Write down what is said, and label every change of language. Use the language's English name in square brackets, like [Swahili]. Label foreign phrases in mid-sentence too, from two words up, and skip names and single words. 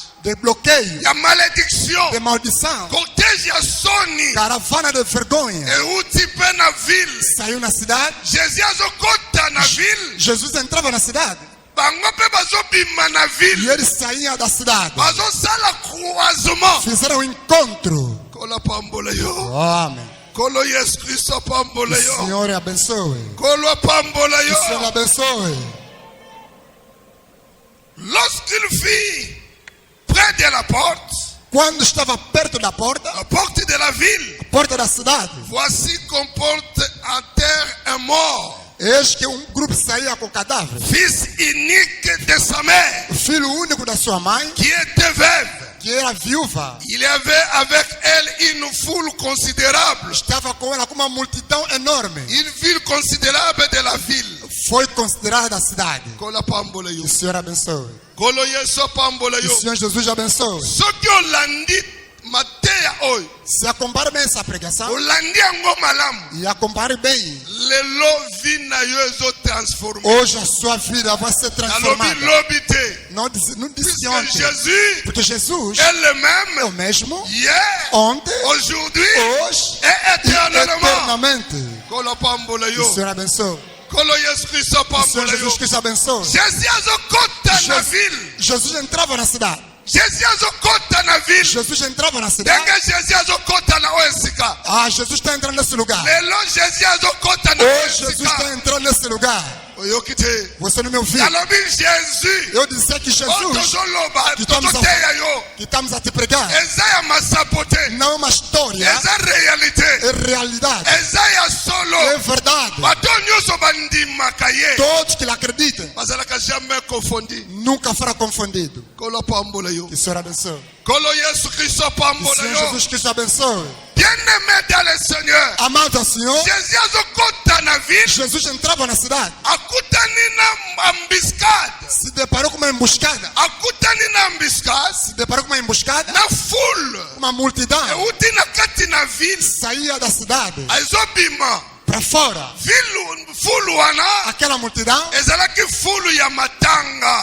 [Portuguese] De bloqueio, [Lingala] Ya malédiction. [Portuguese] de maldição, [Lingala] Cortège ya soni. [Portuguese] caravana de vergonha. [Lingala] Euti mpe na ville. [Portuguese] Saiu na cidade. [Lingala] Jésus azokota na ville. [Portuguese] Jesus entrava na cidade [Lingala] Bango mpe bazobima na [Portuguese] e [Lingala] ville. [Portuguese] ele saía da cidade. [Lingala] Bazosala croisement. [Portuguese] Fizeram um encontro. [Lingala] Kolo pambola yo. [Portuguese] Oh, amém. [Lingala] Kolo Yesu Kristo [Portuguese] Que [Lingala] pambola [Portuguese] o [Lingala] yo. [Portuguese] Senhor abençoe. [Lingala] Kolo pambola [Portuguese] Que o Senhor [Lingala] yo. [Portuguese] abençoe. [French] Lorsqu'il fit près de la porte, [Portuguese] Quando estava perto da porta, [French] la porte de la ville, [Portuguese] porta da cidade, [French] voici qu'on porte à terre un mort, [Portuguese] eis que grupo saía com cadáver. [French] fils unique de sa mère, [Portuguese] O filho único da sua mãe, [French] qui était veuve. [Portuguese] que era viúva, [French] Il y avait avec elle une foule considérable, [Portuguese] estava com ela com uma multidão enorme. [French] une ville considérable de la ville. [Portuguese] Foi considerada a cidade. [Lingala] Kola pambola [Portuguese] Que [Lingala] yo. [Portuguese] o Senhor abençoe. [Lingala] Kolo Yesu pambola [Portuguese] Que [Lingala] yo. [Portuguese] o Senhor Jesus abençoe. [Lingala] Soki olandi mateya oyo, [Portuguese] Se acompanhe bem essa pregação [Lingala] olandi yango malamu, [Portuguese] e acompanhe bem, [Lingala] lelo vie na yo ezotransforme. [Portuguese] hoje a sua vida vai ser [Lingala] Nalobi [Portuguese] transformada. [Lingala] lobi te. [Portuguese] Não disse [French] Puisque [Portuguese] ontem. [French] Jésus [Portuguese] Porque Jesus [French] est le [Portuguese] é [French] même [Portuguese] o mesmo [French] hier, [Portuguese] ontem, [French] aujourd'hui [Portuguese] hoje [French] et [Portuguese] e [French] éternellement. [Portuguese] eternamente. [Lingala] Kolo pambola [Portuguese] Que o [Lingala] yo. [Portuguese] Senhor abençoe. [Lingala] Kolo Yesu Kristo [Portuguese] Que o Senhor [Lingala] pambola yo. [Portuguese] Jesus Cristo abençoe. [Lingala] Jésus azokota na [Portuguese] Jesus- [Lingala] ville. [Portuguese] Jesus entrava na cidade. [Lingala] Jésus azokota na ville. [Portuguese] Jesus entrava na cidade. [Lingala] Ndenge Jésus azokota na oyo esika. [Portuguese] Ah, Jesus está entrando nesse lugar. [Lingala] Lelo Jésus azokota na oyo [Portuguese] Hoje Jesus [Lingala] esika. [Portuguese] está entrando nesse lugar. [Lingala] Oyoki te. [Portuguese] Você não me ouviu? [Lingala] Nalobi Jésus. [Portuguese] Eu disse que [Lingala] Oyo [Portuguese] Jesus, [Lingala] tozoloba, [Portuguese] Que estamos a- [Lingala] tozoteya yo. [Portuguese] que estamos a te pregar, [Lingala] Eza ya masapo te. [Portuguese] não é uma história, [Lingala] Eza réalité. [Portuguese] é realidade, [Lingala] Eza ya solo. [Portuguese] é verdade. [Lingala] Bato nyonso bandimaka ye. [Portuguese] Todos que lhe acreditam [Lingala] Bazalaka [French] jamais confondi. [Portuguese] nunca fará confundido. [Lingala] Kolo pambola yo. [Portuguese] Que o Senhor abençoe. [Lingala] Kolo Yesu Kristo [Portuguese] Que o [Lingala] pambola [Portuguese] Senhor [Lingala] yo. [Portuguese] Jesus Cristo abençoe. [French] Bien-aimé dans le Seigneur. [Portuguese] Amado ao Senhor, [Lingala] Jésus azokota na ville. [Portuguese] Jesus entrava na cidade, [Lingala] Akutani na embuscade. [Portuguese] se deparou com uma emboscada, [Lingala] Akutani na embuscade. [Portuguese] se deparou com uma emboscada, [Lingala] Na foule. [Portuguese] uma multidão [Lingala] Euti na kati na ville. [Portuguese] saía da cidade [Lingala] Azobima. [Portuguese] para fora. [Lingala] Foule wana. [Portuguese] Aquela multidão [Lingala] Ezalaki foule ya matanga.